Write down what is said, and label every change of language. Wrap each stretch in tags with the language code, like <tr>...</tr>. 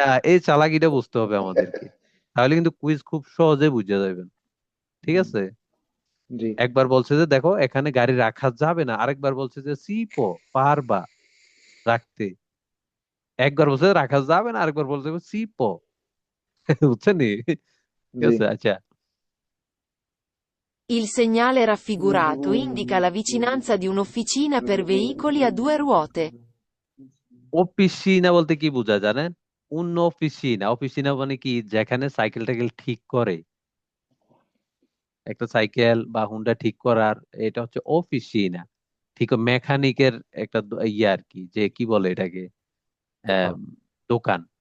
<bn>এই চালাকিটা বুঝতে হবে আমাদেরকে, তাহলে কিন্তু কুইজ খুব সহজে বুঝে যাবেন, ঠিক আছে? জি একবার বলছে যে দেখো এখানে গাড়ি রাখা যাবে না, আরেকবার বলছে যে সিপো পারবা রাখতে, একবার বলছে রাখা যাবে না, আরেকবার বলছে সিপো। বুঝছেন নি? ঠিক জি আছে, আচ্ছা।</bn> <it>Il segnale raffigurato indica la vicinanza di un'officina per veicoli a 2 ruote.</it> <bn>অফিসিনা বলতে কি বোঝায় জানেন? অন্য অফিসিনা মানে কি, যেখানে সাইকেল টাইকেল ঠিক করে, একটা সাইকেল বা হুন্ডা ঠিক করার, এটা হচ্ছে অফিসিনা। ঠিক মেকানিকের একটা ইয়ে আর কি, যে কি বলে এটাকে, আহ, দোকান।</bn>